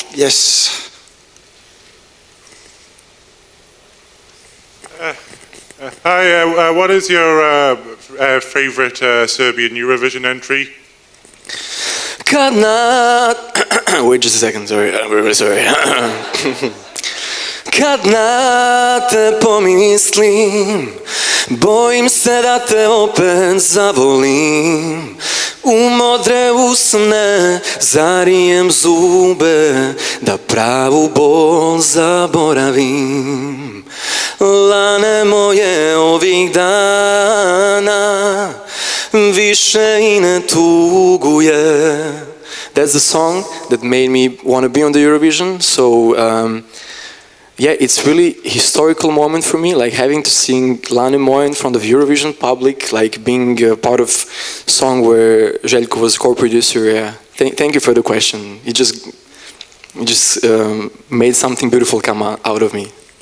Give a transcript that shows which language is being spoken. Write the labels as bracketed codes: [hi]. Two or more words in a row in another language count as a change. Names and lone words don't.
[en] Yes. Hi, what is your favorite Serbian Eurovision entry? Wait just a second, sorry. I'm really sorry. [sr] Kad na te pomislim, bojim se da te opet zavolim. Umodre usne, zarijem zube, da pravu bol zaboravim. Lane moje ovih dana, više i ne tuguje. [en] That's the song that made me want to be on the Eurovision. So yeah, it's really historical moment for me, like having to sing Lani Moje in front of Eurovision public, like being a part of song where Željko was co-producer. Yeah, thank you for the question. You just made something beautiful come out of me.